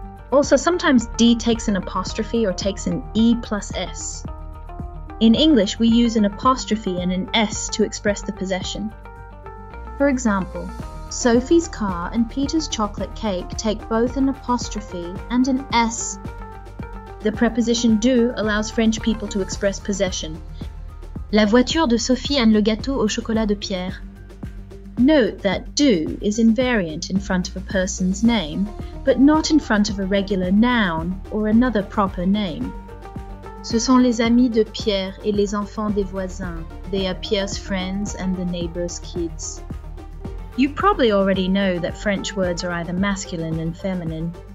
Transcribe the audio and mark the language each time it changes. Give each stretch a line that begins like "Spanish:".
English: Also, sometimes D takes an apostrophe or takes an E plus S. In English, we use an apostrophe and an S to express the possession. For example, Sophie's car and Peter's chocolate cake take both an apostrophe and an S. The preposition de allows French people to express possession.
French: La voiture de Sophie and le gâteau au chocolat de Pierre.
English: Note that de is invariant in front of a person's name, but not in front of a regular noun or another proper name.
French: Ce sont les amis de Pierre et les enfants des voisins.
English: They are Pierre's friends and the neighbor's kids. You probably already know that French words are either masculine and feminine.